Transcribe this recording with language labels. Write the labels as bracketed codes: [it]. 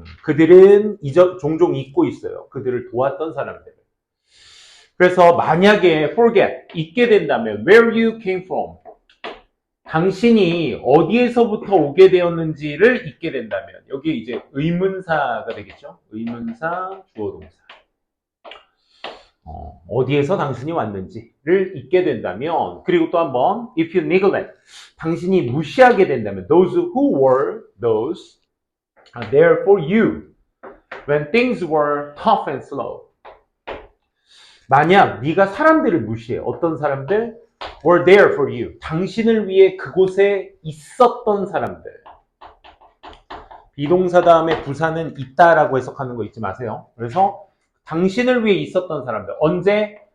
[ko] 그들은 종종 잊고 있어요. 그들을 도왔던 사람들. 그래서 만약에 forget, 잊게 된다면 [en] where you came from, [ko] 당신이 어디에서부터 오게 되었는지를 잊게 된다면 여기 이제 의문사가 되겠죠. 의문사, 주어동사. 어디에서 당신이 왔는지를 잊게 된다면, 그리고 또 한번 [en] if you neglect, [ko] 당신이 무시하게 된다면 [en] those who were those are there for you when things were tough and slow. [ko] 만약 네가 사람들을 무시해. 어떤 사람들? [en] were there for you. [ko] 당신을 위해 그곳에 있었던 사람들. 비동사 다음에 부사는 있다라고 해석하는 거 잊지 마세요. 그래서 당신을 위해 있었던 사람들. 언제?